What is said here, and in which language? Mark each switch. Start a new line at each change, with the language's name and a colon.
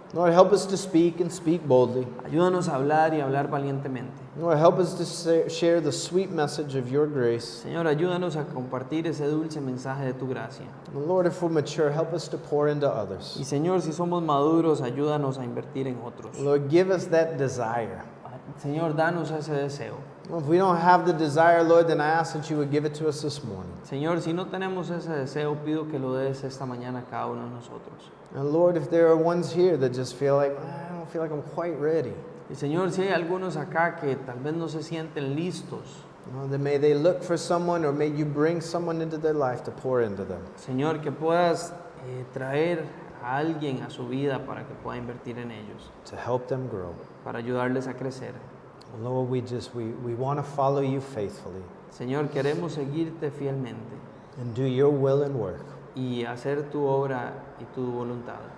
English: Lord, help us to speak and speak boldly.
Spanish: Ayúdanos a hablar y hablar valientemente.
English: Lord, help us to share the sweet message of your grace.
Spanish: Señor, ayúdanos a compartir ese dulce mensaje de tu gracia.
English: And Lord, if we're mature, help us to pour into
Spanish: Y
English: others.
Spanish: Señor, si somos maduros, ayúdanos a invertir en otros.
English: Lord, give us that desire.
Spanish: Señor, danos ese deseo.
English: Well, if we don't have the desire, Lord, then I ask that you would give it to us this morning.
Spanish: Señor, si no tenemos ese deseo, pido que lo des esta mañana a cada uno de nosotros.
English: And Lord, if there are ones here that just feel like, I don't feel like I'm quite ready,
Spanish: Y Señor, si hay algunos acá que tal vez no se sienten listos,
English: then may they look for someone or may you bring someone into their life to pour into them.
Spanish: Señor, que puedas traer a alguien a su vida para que pueda invertir en ellos,
English: To help them grow.
Spanish: para ayudarles a crecer.
English: Lord, we want to follow you faithfully
Spanish: Señor, queremos seguirte fielmente
English: and do your will and work.
Spanish: y hacer tu obra y tu voluntad.